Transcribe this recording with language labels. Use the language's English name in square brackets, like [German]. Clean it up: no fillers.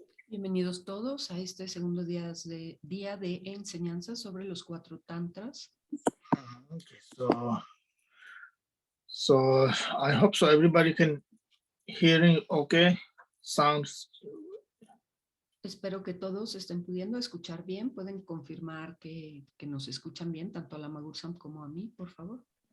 [Spanish] Bienvenidos todos a este segundo día de enseñanza sobre los 4 tantras. [English] Okay, so I hope so everybody can hearing okay, sounds. [Spanish] Espero que todos estén pudiendo escuchar bien. Pueden confirmar que nos escuchan bien, tanto a Lama Gursam como a mí, por favor.